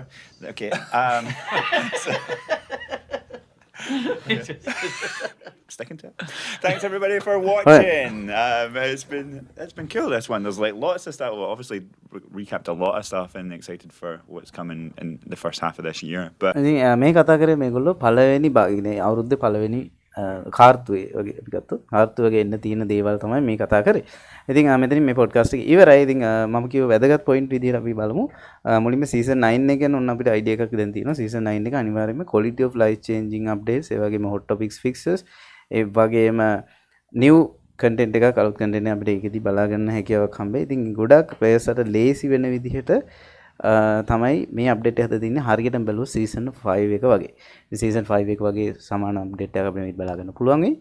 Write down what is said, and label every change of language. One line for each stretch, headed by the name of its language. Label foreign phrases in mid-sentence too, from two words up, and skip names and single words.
English: Okay. Sticking to it. Thanks everybody for watching. It's been cool this one. There's like lots of stuff. Well, obviously recapped a lot of stuff and excited for what's coming in the first half of this year. But
Sinhala: ඉතින් මේ කතා කරේ මේගොල්ලෝ පළවෙනි භාගයේ අවුරුද්දේ පළවෙනි කාර්තුවේ වගේ අපි ගත්තොත් කාර්තුවගේ එන්න තියෙන දේවල් තමයි මේ කතා කරේ. ඉතින් මෙතනින් මේ පොඩ්කාස්ට් එක ඉවරයි. ඉතින් මම කිව්ව වැදගත් පොයින්ට් විදිහට අපි බලමු. මුලින්ම සීසන් 9 එක ගැන ඔන්න අපිට අයිඩියා එකක් දැන් තියෙනවා. සීසන් 9 එක අනිවාර්යයෙන්ම
English: quality of life changing updates,
Sinhala: ඒ වගේම
English: hot topics fixes,
Sinhala: ඒ වගේම
English: new content
Sinhala: එකක් අලුත් content එක අපිට ඒකෙදි බලා ගන්න හැකියාවක් හම්බෙයි. ඉතින් ගොඩක් players අට ලේසි වෙන විදිහට තමයි මේ අප්ඩේට් එක හදලා තින්නේ. හරියටම බැලුවොත් සීසන් 5 එක වගේ. සීසන් 5 එක වගේ සමාන අප්ඩේට් එකක් අපිට බලා ගන්න පුළුවන් වෙයි.